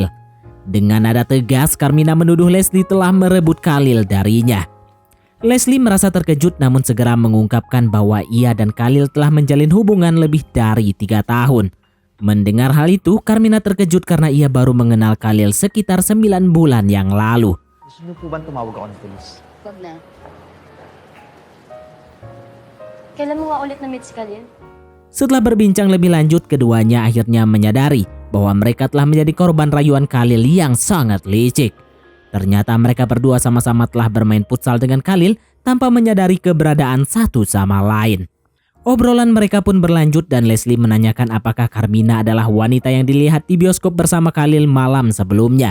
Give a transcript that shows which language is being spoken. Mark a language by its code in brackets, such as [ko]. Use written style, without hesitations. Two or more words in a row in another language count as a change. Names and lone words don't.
[id] Dengan nada tegas, Carmina menuduh Leslie telah merebut Khalil darinya. Leslie merasa terkejut namun segera mengungkapkan bahwa ia dan Khalil telah menjalin hubungan lebih dari 3 tahun. Mendengar hal itu, Carmina terkejut karena ia baru mengenal Khalil sekitar 9 bulan yang lalu. [tl] Gusto niyo po ba tumawag ako ng polis? Wag na. Kailan mo nga ulit na-meet si Khalil? [id] Setelah berbincang lebih lanjut, keduanya akhirnya menyadari bahwa mereka telah menjadi korban rayuan Khalil yang sangat licik. Ternyata mereka berdua sama-sama telah bermain futsal dengan Khalil tanpa menyadari keberadaan satu sama lain. Obrolan mereka pun berlanjut dan Leslie menanyakan apakah Carmina adalah wanita yang dilihat di bioskop bersama Khalil malam sebelumnya.